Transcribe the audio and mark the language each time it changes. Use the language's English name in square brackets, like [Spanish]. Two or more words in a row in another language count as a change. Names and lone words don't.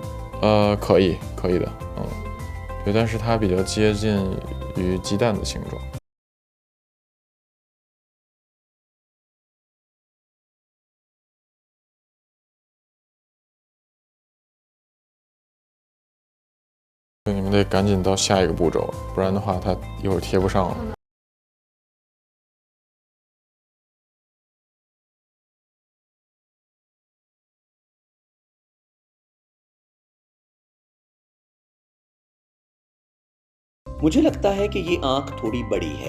[Chinese] 可以的，对，但是它比较接近于鸡蛋的形状。所以你们得赶紧到下一个步骤了，不然的话它一会儿贴不上了。 [Hindi] मुझे लगता है कि ये आंख थोड़ी बड़ी है।